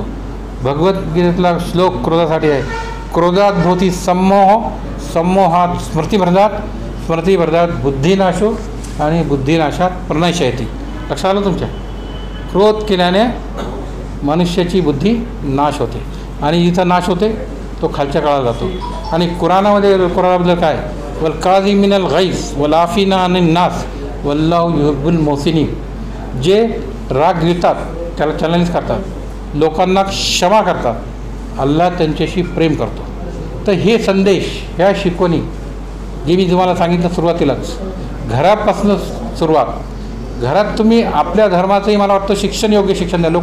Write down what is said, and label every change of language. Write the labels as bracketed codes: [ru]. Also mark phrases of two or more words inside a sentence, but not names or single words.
[mr] भगवद्गीतेतला श्लोक क्रोधासाठी आहे. [sa] क्रोधात भवती सम्मोह, सम्मोहात स्मृतिभ्रदात, स्मृतिभ्रदात बुद्धिनाशो [mr] आणि [sa] बुद्धिनाशात प्रणयशयती. [mr] लक्षात आलं तुमच्या, क्रोध केल्याने मनुष्याची बुद्धी नाश होते आणि जिथं नाश होते तो खालच्या काळात जातो. आणि कुराणाबद्दल काय, [ar] والكاظمين الغيظ والعافين عن الناس والله يحب المحسنين. [mr] जे राग गिळतात त्याला चॅलेंज करतात, लोकांना क्षमा करतात, अल्लाह त्यांच्याशी प्रेम करतो. तर हे संदेश, ह्या शिकवणी जे मी तुम्हाला सांगितलं सुरुवातीलाच, घरापासून सुरुवात. घरात तुम्ही आपल्या धर्माचंही मला वाटतं शिक्षण, योग्य शिक्षण द्या.